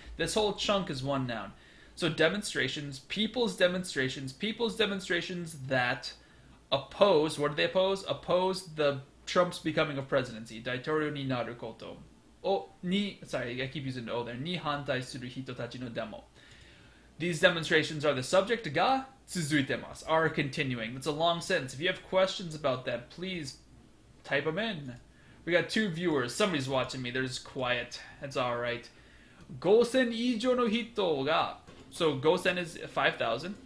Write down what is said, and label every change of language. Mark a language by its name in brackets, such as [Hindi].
[English] This whole chunk is one noun. So demonstrations, people's demonstrations that oppose, what do they oppose? Oppose the Trump's becoming of presidency. [Japanese] 大統領になること。 [English] Sorry, I keep using the O there. [Japanese] に反対する人たちのデモ. [English] These demonstrations are the subject [Japanese] ga tsuzuitemasu, [English] are continuing. That's a long sentence. If you have questions about that, please type them in. We got 2 viewers. Somebody's watching me. They're just quiet. That's alright. [Japanese] 5000以上の人が [English] So Gosen is 5,000.